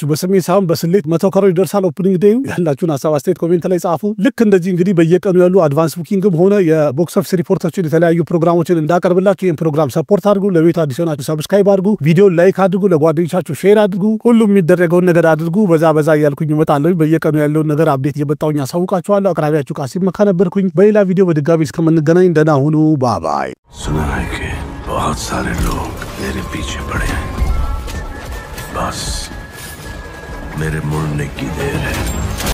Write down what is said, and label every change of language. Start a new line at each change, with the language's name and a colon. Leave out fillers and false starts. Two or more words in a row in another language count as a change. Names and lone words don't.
Amharic: በስሜት ሳይሆን በስሌት 100 ከሮር ይደርሳል
English: opening day?
Amharic: ያላችሁን ሀሳብ አስተያየት ኮሜንት ላይ ጻፉ። ልክ እንደዚህ እንግዲህ በየቀኑ ያሉ
English: advance bookingም
Amharic: ሆነ
English: የbox office
Amharic: ሪፖርቶችን የተለያዩ ፕሮግራሞችን እንዳቀርብላችሁ ይህን ፕሮግራም ሰፖርት አድርጉ። ለቤት አዲስ ሆናችሁ ሰብስክራይብ አድርጉ፣ ቪዲዮን ላይክ አድርጉ፣ ለጓደኞቻችሁ ሼር አድርጉ። ሁሉም የሚደረገውን ነገር አድርጉ። በዛ እያልኩኝ እመጣለሁ። በየቀኑ ያለውን ነገር አፕዴት እየመጣሁኝ አሳውቃችኋለሁ። አቅራቢያችሁ ቃሲም መካ ነበርኩኝ። በሌላ ቪዲዮ በድጋሚ እስከምንገናኝ ደህና ሁኑ። ባባይ።
Hindi: सुना है कि बहुत सारे लोग मेरे पीछे पड़े हैं, बस मेरे मुड़ने की देर है।